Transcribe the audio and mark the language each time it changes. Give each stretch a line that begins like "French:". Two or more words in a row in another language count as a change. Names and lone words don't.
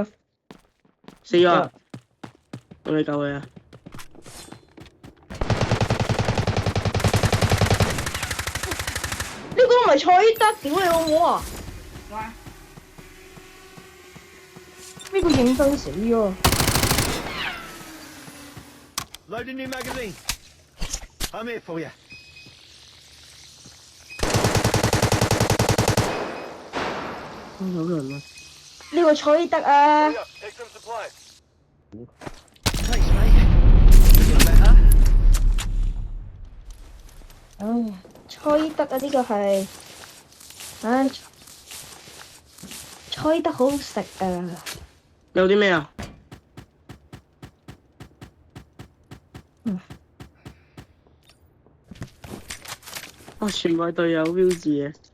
Cantonese: 死咗啊！我嚟救佢啊！呢個唔係蔡德，屌你老母啊！呢個認真死咗。
English: Loading new magazine. I'm here for you.
Cantonese: 有人啊！呢個蔡德啊！
English: Hurry up, take some supplies. Thanks, mate. Feeling better?
Cantonese: 唉，蔡德啊，呢個係，唉，蔡德好好食啊！有啲咩啊？全部係隊友標誌嘅。